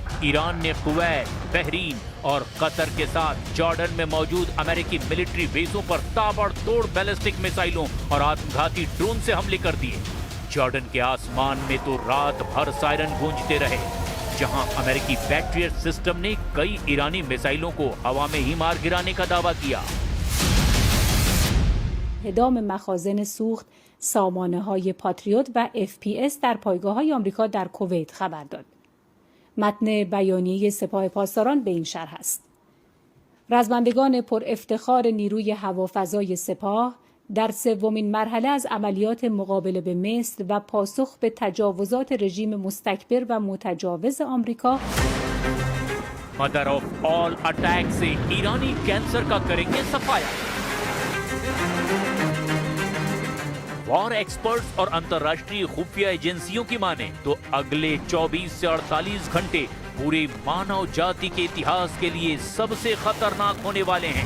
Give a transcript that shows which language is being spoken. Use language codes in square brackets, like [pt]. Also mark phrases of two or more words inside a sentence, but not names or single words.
[hi] ईरान ने कुवैत, बहरीन और कतर के साथ जॉर्डन में मौजूद अमेरिकी मिलिट्री बेसों पर ताबड़तोड़ बैलिस्टिक मिसाइलों और आत्मघाती ड्रोन से हमले कर दिए। जॉर्डन के आसमान में तो रात भर सायरन गूंजते रहे, जहां अमेरिकी पैट्रियट सिस्टम ने कई ईरानी मिसाइलों को हवा में ही मार गिराने का दावा किया। [fa] اعدام مخازن سوخت سامانه‌های پاتریوت و FPS در پایگاه‌های آمریکا در کویت خبر داد. متن بیانیه سپاه پاسداران به این شرح است. رزمندگان پر افتخار نیروی هوافضای سپاه در سومین مرحله از عملیات مقابله به مصر و پاسخ به تجاوزات رژیم مستکبر و متجاوز آمریکا [en] mother of all attack [hi] से ईरानी कैंसर का करेंगे सफाया। [en] war experts [hi] और अंतर्राष्ट्रीय खुफिया एजेंसियों की माने तो अगले 24 से 48 घंटे पूरे मानव जाति के इतिहास के लिए सबसे खतरनाक होने वाले हैं।